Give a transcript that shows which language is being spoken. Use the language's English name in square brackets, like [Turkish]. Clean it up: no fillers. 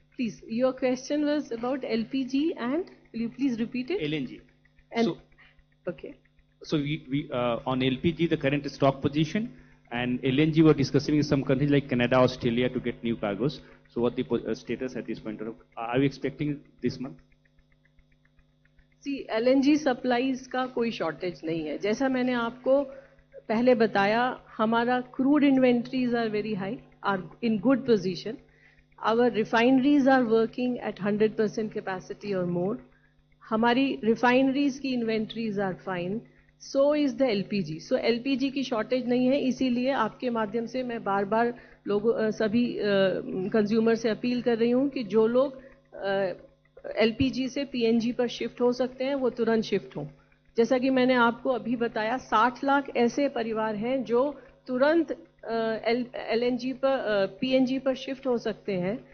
[English] Please, your question was about LPG and will you please repeat it? LNG. And, so, okay. So we on LPG the current stock position, and LNG we're discussing with some countries like Canada, Australia to get new cargos. So what the status at this point? Are we expecting this month? [Hindi] See, LNG supplies का कोई shortage नहीं है. जैसा मैंने आपको पहले बताया, हमारा [English] crude inventories are very high, are in good position. Our refineries are working at 100% capacity or more. हमारी refineries की inventories are fine. So is the LPG. [Hindi] So LPG की shortage नहीं है. इसीलिए आपके माध्यम से मैं बार-बार लोगों सभी कंज्यूमर से अपील कर रही हूँ कि जो लोग LPG से PNG पर शिफ्ट हो सकते हैं, वो तुरंत शिफ्ट हों. जैसा कि मैंने आपको अभी बताया, 60 लाख ऐसे परिवार हैं जो तुरंत LNG पर PNG पर शिफ्ट हो सकते हैं.